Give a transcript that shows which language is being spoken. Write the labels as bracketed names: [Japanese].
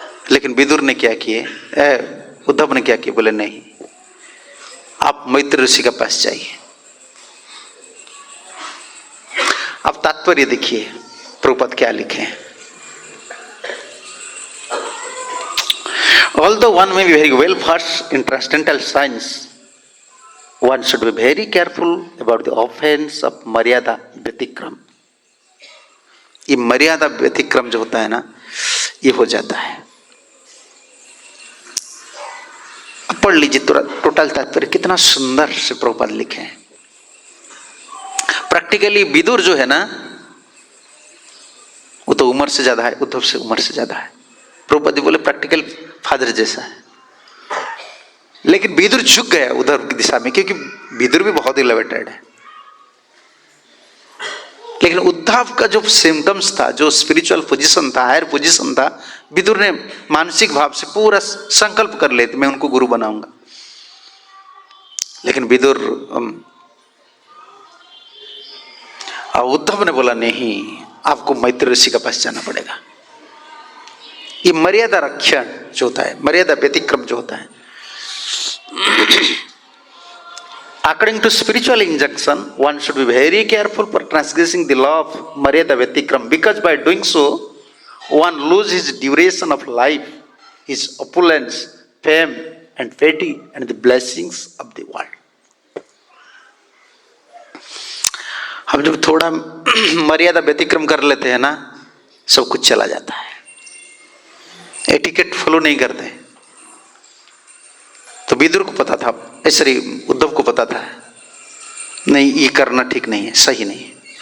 [Hindi] लेकिन विदुर ने क्या किए, उद्धव ने क्या किया, बोले नहीं आप मैत्र ऋषि के पास जाइए। अब तात्पर्य देखिए प्रभुपाद क्या लिखे हैं। [English] Although one may be very well versed in transcendental science, one should be very careful about the offense of maryada vyatikram. [Hindi] ये मर्यादा व्यतिक्रम जो होता है ना, ये हो जाता है। पढ़ लीजिए टोटल तात्पर्य, कितना सुंदर से प्रभुपाद लिखे हैं। प्रैक्टिकली विदुर जो है ना, वो तो उम्र से ज्यादा है, उद्धव से उम्र से ज्यादा है। प्रभुपाद जी बोले प्रैक्टिकल फादर जैसा है, लेकिन विदुर झुक गया उद्धव की दिशा में, क्योंकि विदुर भी बहुत इलेवेटेड है। लेकिन उद्धव का जो सिम्टम्स था, जो स्पिरिचुअल पोजीशन था, हायर पोजीशन था, विदुर ने मानसिक भाव से पूरा संकल्प कर लेते मैं उनको गुरु बनाऊंगा। लेकिन विदुर उद्धव ने बोला नहीं, आपको मैत्री ऋषि के पास जाना पड़ेगा। ये मर्यादा रक्षण जो होता है, [English] मर्यादा व्यतिक्रम जो होता है, according to spiritual injunction, one should be very careful for transgressing the law of Maryada Vyatikram, because by doing so, one loses his duration of life, his opulence, fame, and fatigue, and the blessings of the world. [Hindi] हम जब थोड़ा मर्यादा व्यतिक्रम कर लेते हैं ना, सब कुछ चला जाता है। एटिकेट फॉलो नहीं करते। तो विदुर को पता था, सॉरी उद्धव को पता था, नहीं ये करना ठीक नहीं है, सही नहीं है।